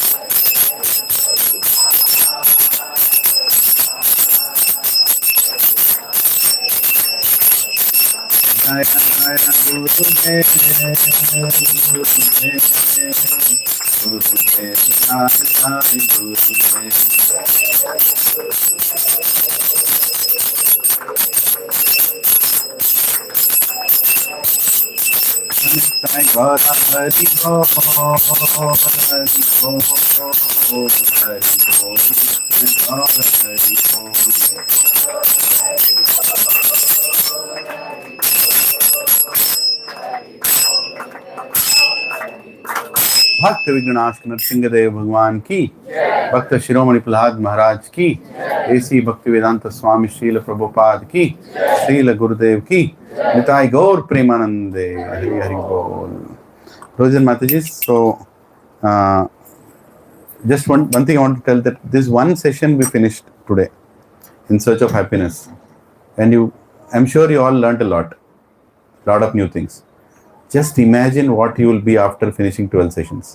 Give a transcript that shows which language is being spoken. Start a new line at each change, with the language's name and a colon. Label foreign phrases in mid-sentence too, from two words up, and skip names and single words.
Sanskrit: Jaya Jaya Gurudev Gurudev Gurudev Jaya Jaya Gurudev
Bangla: Sai Gora Hari Bo Hari Bo Hari Bo Gora Hari Bo
Hindi: भक्त विघ्नाश नरसिंहदेव भगवान की भक्त शिरोमणि प्रहलाद महाराज की ऐसी भक्ति वेदांत स्वामी श्रील प्रभुपाद की श्रील गुरुदेव की निताई गौर प्रेमानंदे हरि हरि बोल Rojan Mataji.
English: So just one thing I want to tell, that this one session we finished today in search of happiness, and I'm sure you all learned a lot of new things. Just imagine what you will be after finishing 12 sessions.